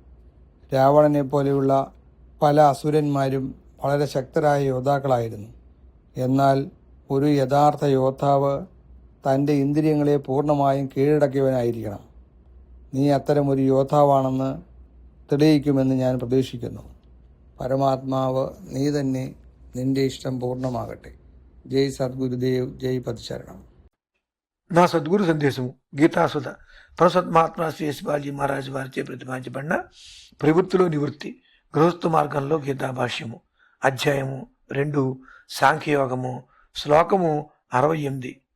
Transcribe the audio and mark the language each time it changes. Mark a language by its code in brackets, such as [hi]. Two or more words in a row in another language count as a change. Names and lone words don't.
[ml] രാവണനെ പോലെയുള്ള പല അസുരന്മാരും വളരെ ശക്തരായ യോദ്ധാക്കളായിരുന്നു. എന്നാൽ ഒരു യഥാർത്ഥ യോദ്ധാവ് തൻ്റെ ഇന്ദ്രിയങ്ങളെ പൂർണ്ണമായും കീഴടക്കിയവനായിരിക്കണം. നീ അത്തരമൊരു യോദ്ധാവാണെന്ന് തെളിയിക്കുമെന്ന് ഞാൻ പ്രതീക്ഷിക്കുന്നു. പരമാത്മാവ് നീ തന്നെ. നിന്റെ ഇഷ്ടം పూర్ణమాగట్టే. [te] జై సద్గురుదేవ్, జై పదశరణం. నా సద్గురు సందేశము గీతాసుధ పరసత్మాత్మ శ్రీ శివాజీ మహారాజ్ వారిచే ప్రతిపాదించబడిన ప్రవృత్తిలో నివృత్తి గృహస్థ మార్గంలో గీతా భాష్యము అధ్యాయము 2 సాంఖ్యయోగము శ్లోకము 68.